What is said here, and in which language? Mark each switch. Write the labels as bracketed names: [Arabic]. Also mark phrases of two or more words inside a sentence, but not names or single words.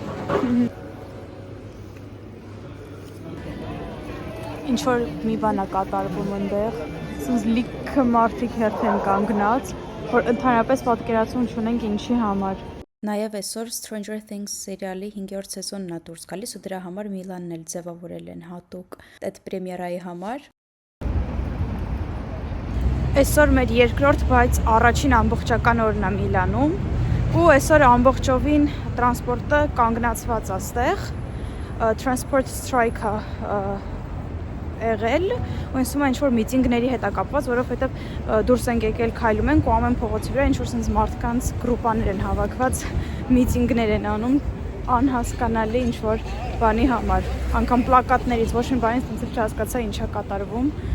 [Armenian] Ինչ-որ մի բան է կատարվում ընդեղ, սենց լիքը մարդիկ հերթ են կանգնած, որ ընդհանրապես պատկերացում չունենք ինչի համար։ Նաև այսօր Stranger Things սերիալի 5-րդ սեզոնն է դուրս գալիս ու դրա համար Միլանն էլ ձևավորել են հատուկ այդ պրեմիերայի համար։ Այսօր մեր երկրորդ, բայց առաջին ամբողջական օրն է Միլանում ու այսօր ամբողջովին տրանսպորտը կանգնացված է ստեղ, [English] transport strike-ը [Armenian] եղել ու ինձ թվում է ինչ-որ միտինգների հետ է կապված, որովհետև դուրս ենք եկել քայլում ենք ու ամեն փողոցի վրա ինչ-որ սենց մարդկանց գրուպաներ են հավաքված, միտինգներ են անում, անհասկանալի ինչ-որ բանի համար, անգամ պլակատներից ոչ մի բանից ինձ չհասկացա ինչ է կատարվում։